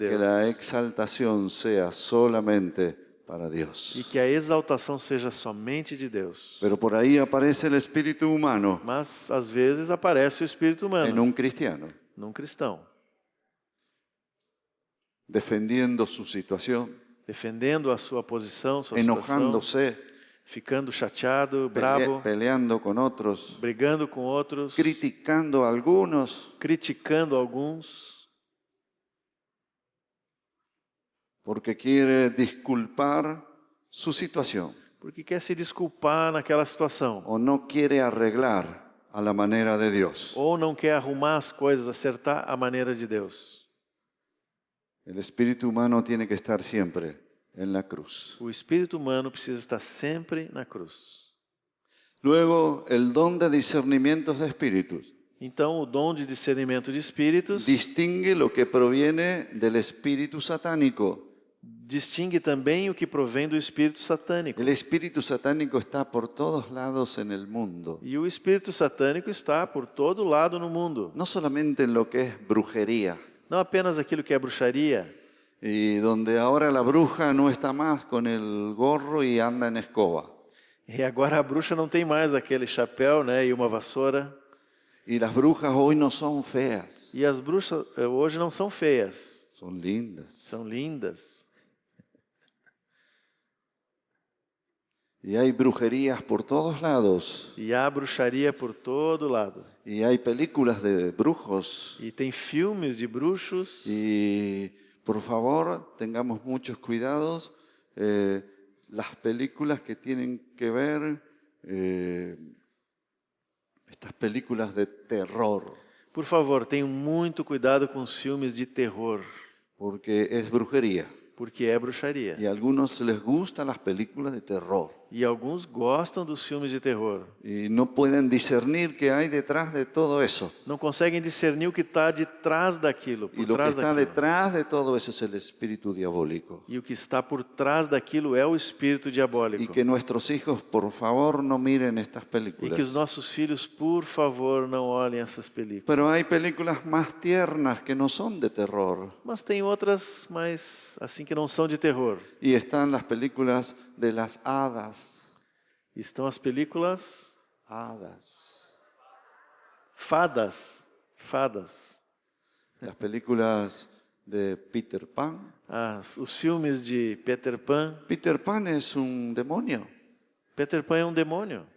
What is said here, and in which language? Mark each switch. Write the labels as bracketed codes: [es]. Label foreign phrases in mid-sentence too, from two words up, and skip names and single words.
[es] Y que [pt] Deus. [es] la exaltación sea solamente para [pt] E [es] Dios. [pt] que a exaltação seja somente de Deus. [es] Pero por ahí aparece el espíritu humano [pt] Mas, às vezes, aparece o espírito [es] en [pt] humano [es] un cristiano, [pt] num cristão, [es] defendiendo su situación, [pt] defendendo a sua posição, sua situação, [es] enojándose, [pt] ficando chateado, bravo, [es] peleando con otros, [pt] brigando com outros, [es] criticando a algunos, [pt] criticando alguns, [es] porque quiere disculpar su situación [pt] porque quer se desculpar naquela situação, [es] o no quiere arreglar a la manera de Dios. [pt] ou não quer arrumar as coisas, acertar a maneira de Deus. [es] El espíritu humano tiene que estar siempre en la cruz. [pt] O espírito humano precisa estar sempre na cruz. [es] Luego, el don de discernimientos de espíritus [pt] Então, o dom de discernimento de espíritos [es] distingue lo que proviene del espíritu satánico. [pt] distingue também o que provém do espírito satânico. [es] El espíritu satánico está por todos lados en el mundo. [pt] E o espírito satânico está por todo lado no mundo. [es] No solamente en lo que es brujería, [pt] Não apenas aquilo que é bruxaria, [es] y donde ahora la bruja no está más con el gorro y anda en escoba. [pt] e agora a bruxa não tem mais aquele chapéu, né, e uma vassoura. [es] Y las brujas hoy no son feas, [pt] E as bruxas hoje não são feias, [es] son lindas. [pt] são lindas. [es] Y hay brujerías por todos lados. [pt] E há bruxaria por todo lado. [es] Y hay películas de brujos. [pt] E tem filmes de bruxos. [es] Y por favor, tengamos muchos cuidados. Las películas que tienen que ver, estas películas de terror, [pt] Por favor, tenham muito cuidado com os filmes de terror, [es] porque es brujería. [pt] porque é bruxaria. [es] Y a algunos les gustan las películas de terror. [pt] E alguns gostam dos filmes de terror. [es] Y no pueden discernir qué hay detrás de todo eso. [pt] Não conseguem discernir o que está de trás daquilo, [es] Y por lo que [pt] trás está daquilo. [es] detrás de todo eso es el espíritu diabólico. [pt] E o que está por trás daquilo é o espírito diabólico. [es] Y que nuestros hijos, por favor, no miren estas [pt] E que os [es] películas. [pt] nossos filhos, por favor, não olhem essas películas. [es] Pero hay películas más tiernas que no son de terror. [pt] Mas tem outras, mas assim que não são de terror. [es] Y están las películas de las hadas. [pt] Estão as películas [es] Hadas. [pt] fadas. [es] Las películas de Peter Pan. [pt] Os filmes de Peter Pan. [es] Peter Pan es un demonio. [pt] Peter Pan é um demônio.